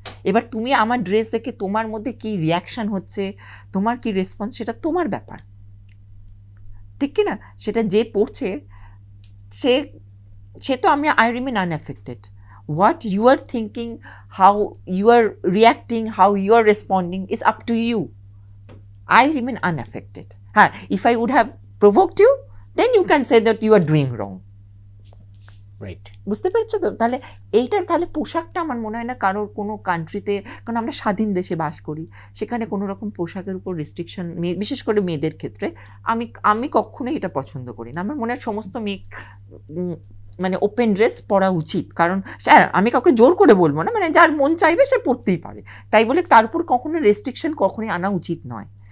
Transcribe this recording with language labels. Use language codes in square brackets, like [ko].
[bn] এবার তুমি আমার ড্রেস দেখে তোমার মধ্যে কি রিয়াকশান হচ্ছে, তোমার কি রেসপন্স, সেটা তোমার ব্যাপার। ঠিক কি না? সেটা যে পড়ছে সে সে তো [en] I remain unaffected. What you are thinking, how you are reacting, how you are responding is up to you. I remain unaffected. If I would have provoked you, then you can say that you are doing wrong. Right. [bn] বুঝতে পেরেছো তো? তাহলে তাহলে পোশাকটা আমার মনে হয় না কারোর কোনো কান্ট্রিতে, কারণ আমরা স্বাধীন দেশে বাস করি, সেখানে কোনো রকম পোশাকের উপর রেস্ট্রিকশন, বিশেষ করে মেয়েদের ক্ষেত্রে আমি কখনোই এটা পছন্দ করি না। আমার মনে হয় সমস্ত মেয়ে মানে ওপেন ড্রেস পরা উচিত, কারণ আমি কাউকে জোর করে বলবো না, মানে যার মন চাইবে সে পরতেই পারে, তাই বলে তার উপর কখনো রেস্ট্রিকশন কখনোই আনা উচিত নয়।